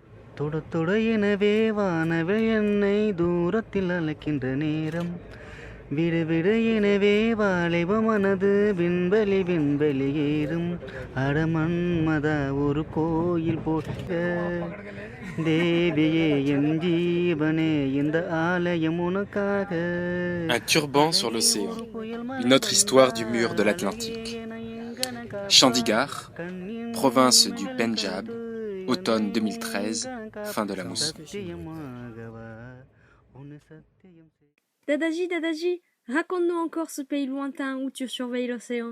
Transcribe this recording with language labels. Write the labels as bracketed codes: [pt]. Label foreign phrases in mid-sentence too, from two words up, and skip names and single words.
[ta] தொட தொட எனவே வானவில் என்னை தூரத்தில் அழைக்கின்ற நேரம் விடு விடு எனவே வாலிப மனது விண்வெளி விண்வெளி ஏறும் அடமன்மதா ஒரு கோயில் போட்ட தேவியே என் ஜீவனே இந்த ஆலயம் உனக்காக [fr] Un turban sur l'océan, une autre histoire du mur de l'Atlantique. Chandigarh, province du Pendjab, automne 2013, fin de la mousson. Dadaji, raconte-nous encore ce pays lointain où tu surveilles l'océan.